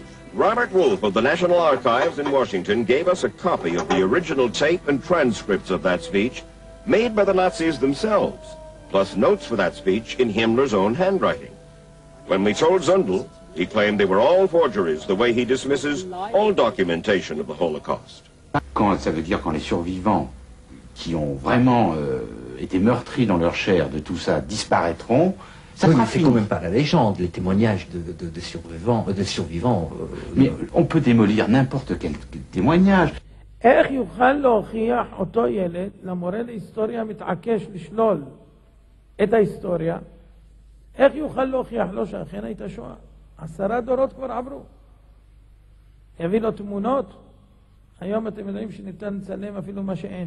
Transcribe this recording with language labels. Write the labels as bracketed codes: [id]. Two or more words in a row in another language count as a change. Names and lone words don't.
[en] Robert Wolf of the National Archives in Washington gave us a copy of the original tape and transcripts of that speech made by the Nazis themselves, plus notes for that speech in Himmler's own handwriting. When we told Zundel, he claimed they were all forgeries, the way he dismisses all documentation of the Holocaust. [fr] Quand ça veut dire quand les survivants qui ont vraiment été meurtris dans leur chair de tout ça disparaîtront, ça oui, sera mais c'est fini. quand même pas la légende, les témoignages de survivants. Mais on peut démolir n'importe quel témoignage. [he] איך יוכל להוכיח אותו ילד, למורה להיסטוריה מתעקש לשלול את ההיסטוריה, איך יוכל להוכיח לו שאכן הייתה שואה? 10 דורות כבר עברו. יביא לו תמונות, היום אתם יודעים שניתן לצלם אפילו מה שאין.